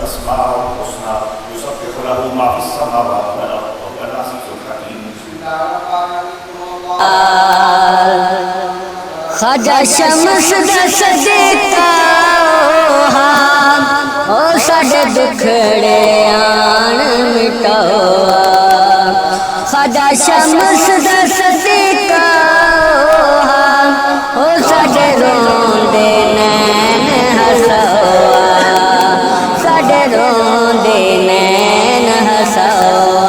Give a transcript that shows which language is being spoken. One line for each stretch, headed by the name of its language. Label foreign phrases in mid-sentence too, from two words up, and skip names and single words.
Arabic: الأسماء الحسنى يسبح له ما في السماوات والأرض وهو العزيز الحكيم.
Punjabi: خواجہ شمس دا صدقہ او ساڈے دکھڑے آن مٹاؤ خواجہ شمس دا صدقہ او ساڈے روندے نین ہساؤ ساڈے روندے نین ہساؤ साडे रोंदे नैन हसाओ